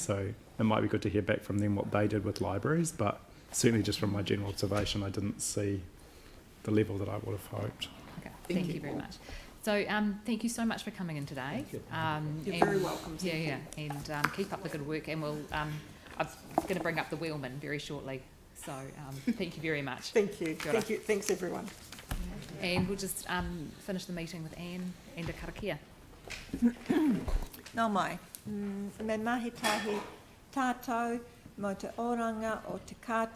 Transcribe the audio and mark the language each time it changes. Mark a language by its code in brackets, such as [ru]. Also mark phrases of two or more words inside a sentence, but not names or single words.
[en] so it might be good to hear back from them what they did with libraries, but certainly just from my general observation, I didn't see the level that I would have hoped. Okay, thank you very much. So thank you so much for coming in today. You're and- very welcome. Yeah, Thank you. yeah, and keep up the good work, and we'll. I'm going to bring up the wheelman very shortly. So thank you very much. Thank you. [mi] Kia ora. [en] Thank you. Thanks, everyone. And we'll just finish the meeting with Anne and a karakia. [mi] Nā mai, me mahi tahi tātou mo te oranga o te katoa